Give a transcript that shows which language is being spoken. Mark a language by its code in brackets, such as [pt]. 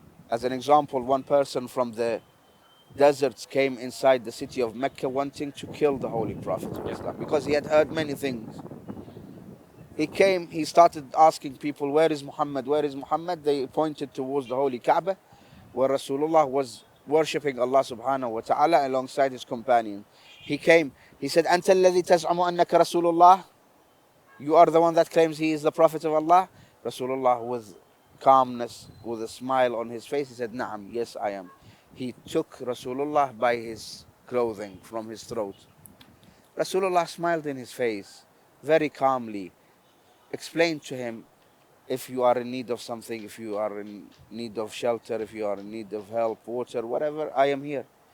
[en] As an example, one person from the deserts came inside the city of Mecca wanting to kill the Holy Prophet of Islam because he had heard many things. He came, he started asking people, where is Muhammad? Where is Muhammad? They pointed towards the Holy Kaaba, where Rasulullah was worshipping Allah subhanahu wa ta'ala alongside his companion. [ar] He came, he said, أنت الذي تزعم أنك رسول الله? [en] You are the one that claims he is the Prophet of Allah? Rasulullah, with calmness, with a smile on his face, he said, Naam, yes I am. He took Rasulullah by his clothing from his throat. Rasulullah smiled in his face, very calmly, explained to him, if you are in need of something, if you are in need of shelter, if you are in need of help, water, whatever, I am here.